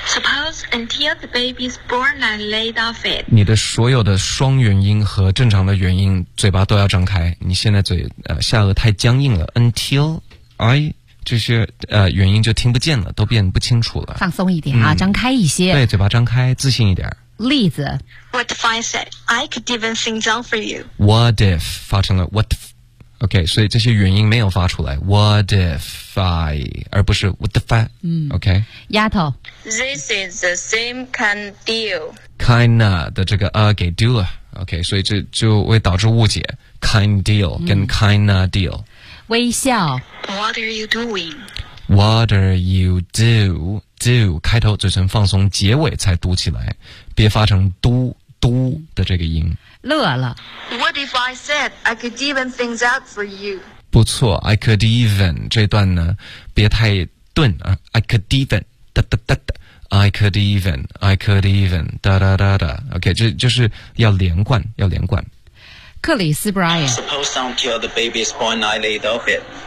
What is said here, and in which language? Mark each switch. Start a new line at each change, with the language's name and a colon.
English: Suppose until the baby is born I laid off it
Chinese: 你的所有的双元音和正常的元音嘴巴都要张开你现在嘴下颚太僵硬了 Until I这些原因就听不见了，都变不清楚了。放松一点啊，张开一些。对，嘴巴张开，自信一点。例子
English: ，What if I said I could even sing down for you?
Chinese: What if 发成了 What? OK, 所以这些原因没有发出来。 What if I 而不是 What if I? OK, 丫头
English: ，This is the same kind of deal.
Chinese: Kinda 的这个给丢了。OK, 所以这就会导致误解。
English: Kind deal 跟 kinda deal。
Chinese: 微笑
English: What are you doing? What are you do?
Chinese: Do 开头嘴唇放松结尾才嘟起来别发成嘟嘟的这个音乐了
English: What if I said I could even things out for you?
Chinese: 不错
English: I could even
Chinese: 这段呢别太顿、I could even da, da, da, da, I could even I could even da, da, da, da. OK 这就是要连贯要连贯克里斯 Brian
English: Suppose until the baby is born I laid off it